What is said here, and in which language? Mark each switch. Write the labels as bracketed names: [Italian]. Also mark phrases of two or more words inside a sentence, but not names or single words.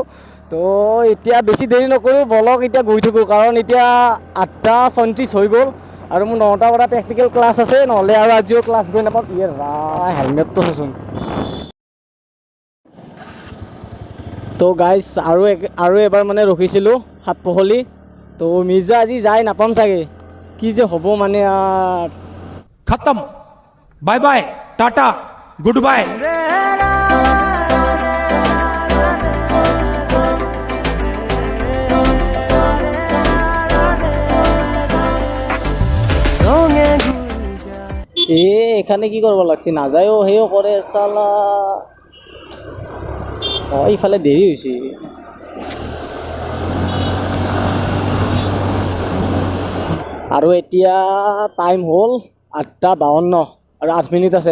[Assamese] তো এতিয়া বেছি দেৰি নকৰোঁ, বলক এতিয়া গৈ থাকোঁ কাৰণ এতিয়া 8:34 হৈ গ'ল আৰু মোৰ 9টাৰ পৰা [English] practical class [Assamese] আছে, নহ'লে আৰু আজিও ক্লাছ গৈ নাপাম। হেলমেটটো চাচোন। তো গাইজ আৰু এবাৰ মানে ৰখিছিলোঁ সাতপহলি। তো মিৰ্জা আজি যাই নাপাম চাগে, কি যে হ'ব মানে আৰু। [English] खत्म, bye bye, tata, good bye. [Assamese] এখানে কি কৰিব লাগছে, নাযায়ও সেও কৰে চালা। ইফালে দেৰি হৈছে। আৰু এতিয়া টাইম হ'ল 8:52 আৰু 8 মিনিট আছে।